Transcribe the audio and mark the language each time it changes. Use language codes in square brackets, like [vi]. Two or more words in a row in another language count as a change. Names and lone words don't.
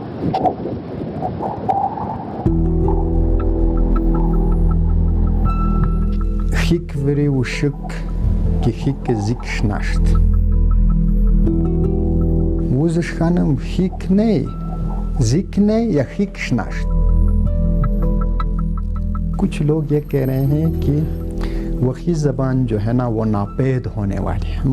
[wbl] Hik veri ushuk ki hik zik shnasht. Wuzsh khanam hik nei, zik nei या hik shnasht. [ur] کچھ لوگ یہ کہہ رہے ہیں کہ وقی زبان جو ہے نا وہ ناپید ہونے والی ہے.